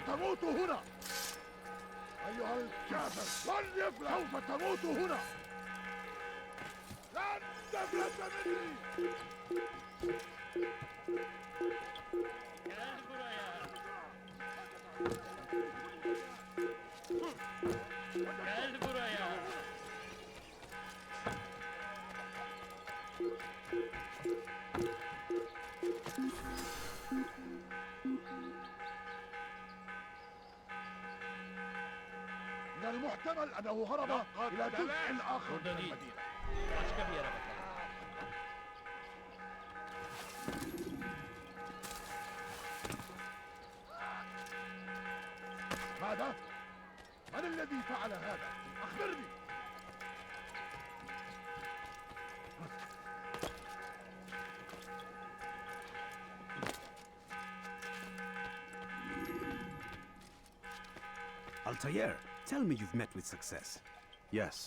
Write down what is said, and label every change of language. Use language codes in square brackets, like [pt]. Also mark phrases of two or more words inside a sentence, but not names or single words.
[ar] تموت هنا أيها الكافر لن يفلح سوف تموت هنا لن تفلت مني [tr] Gel buraya. Gel buraya. [ar] من المحتمل أنه هرب إلى جزء آخر من [tr] Burada değil. [ar] المدينة [tr] Başka bir yere bakalım. [ar] ماذا؟ من الذي فعل هذا؟ أخبرني [en] Altair, tell me you've met with success. Yes.